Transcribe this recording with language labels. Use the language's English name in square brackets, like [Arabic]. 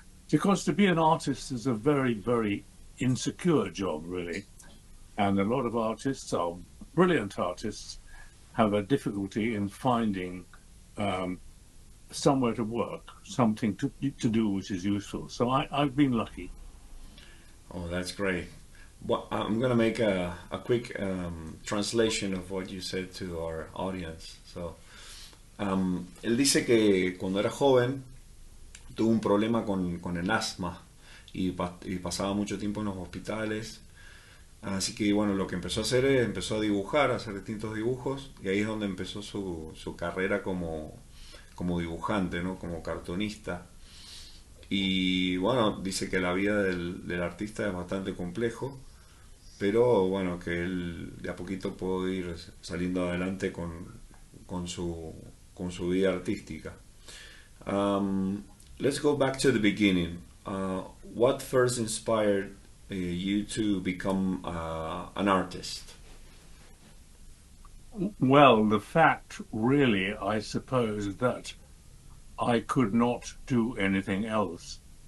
[English] Because to be an artist is a very, very insecure job, really, and a lot of artists, are brilliant artists, have a difficulty in finding somewhere to work, something to do which is useful. So I've been lucky. Oh, that's great. Well, I'm going to make a quick translation of what you said to our audience. [Spanish] So, él dice que cuando era joven tuvo un problema con el asma y pasaba mucho tiempo en los hospitales. Así que bueno, lo que empezó a hacer es empezó a dibujar, a hacer distintos dibujos, y ahí es donde empezó su carrera como dibujante, ¿no? Como cartonista. Y bueno, dice que la vida del artista es bastante complejo, pero bueno, que él de a poquito pudo ir saliendo adelante con su vida artística. [English] Let's go back to the beginning. What first inspired you to become an artist? Well, the fact, really, I suppose, that I could not do anything else.